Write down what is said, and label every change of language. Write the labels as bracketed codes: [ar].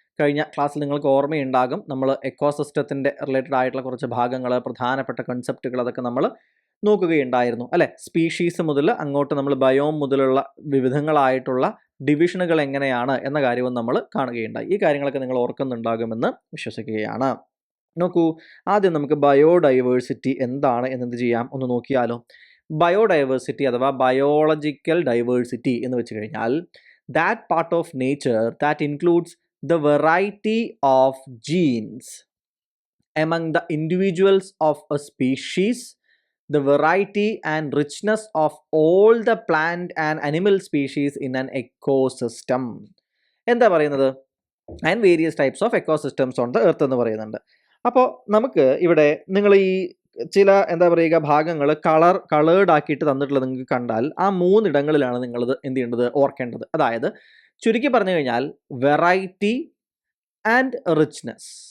[ml] കഴിഞ്ഞ ക്ലാസ്സിൽ നിങ്ങൾക്ക് ഓർമ്മയുണ്ടാകും, നമ്മൾ എക്കോസിസ്റ്റത്തിൻ്റെ റിലേറ്റഡ് ആയിട്ടുള്ള കുറച്ച് ഭാഗങ്ങൾ, പ്രധാനപ്പെട്ട കൺസെപ്റ്റുകൾ അതൊക്കെ നമ്മൾ നോക്കുകയുണ്ടായിരുന്നു അല്ലേ. സ്പീഷീസ് മുതൽ അങ്ങോട്ട് നമ്മൾ ബയോം മുതലുള്ള വിവിധങ്ങളായിട്ടുള്ള ഡിവിഷനുകൾ എങ്ങനെയാണ് എന്ന കാര്യവും നമ്മൾ കാണുകയുണ്ടായി. ഈ കാര്യങ്ങളൊക്കെ നിങ്ങൾ ഓർക്കുന്നുണ്ടാകുമെന്ന് വിശ്വസിക്കുകയാണ്. നോക്കൂ, ആദ്യം നമുക്ക് ബയോഡൈവേഴ്സിറ്റി എന്താണ് എന്നത് ചെയ്യാം ഒന്ന് നോക്കിയാലോ. ബയോഡൈവേഴ്സിറ്റി അഥവാ ബയോളജിക്കൽ ഡൈവേഴ്സിറ്റി എന്ന് വെച്ച് കഴിഞ്ഞാൽ [en] That part of nature that includes the variety of genes among the individuals of a species, the variety and richness of all the plant and animal species in an ecosystem. [ml] എന്താ പറയുന്നത്? [en] and various types of ecosystems on the earth [ml] എന്ന് പറയുന്നുണ്ട്. അപ്പോൾ നമുക്ക് ഇവിടെ നിങ്ങൾ ഈ ചില എന്താ പറയുക ഭാഗങ്ങൾ കളേർഡ് ആക്കിയിട്ട് തന്നിട്ടുള്ളത് നിങ്ങൾക്ക് കണ്ടാൽ ആ മൂന്നിടങ്ങളിലാണ് നിങ്ങളിത് എന്ത് ചെയ്യേണ്ടത്, ഓർക്കേണ്ടത്. അതായത് ചുരുക്കി പറഞ്ഞു കഴിഞ്ഞാൽ വെറൈറ്റി ആൻഡ് റിച്ച്നെസ്.